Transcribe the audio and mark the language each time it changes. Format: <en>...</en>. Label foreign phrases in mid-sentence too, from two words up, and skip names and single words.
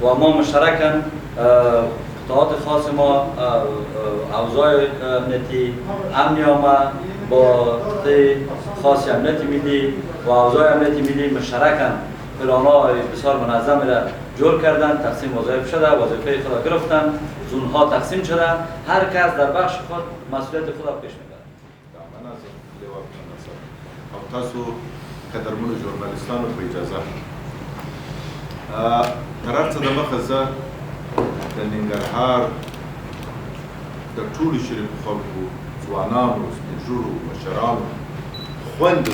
<fa>و ما مشترکاً قطعات خاص ما اوضاع امنیتی امنی ما با خاص امنیت ملی و اوضاع امنیت ملی مشترکاً پلان‌های بسیار منظم را جور کردن، تقسیم وظایف شده، وظیفه خود گرفتن، زون‌ها تقسیم شده، هر کس در بخش خود مسئولیت خود را پیش میبرد.</fa> <ps>او تاسو قدرمنو ژورنالیستانو په اجازه تر هر څه د مخه زه د ننګرهار د ټولو شریفو خلکو ځوانانو سپین ږیرو مشرانو خویندو</ps>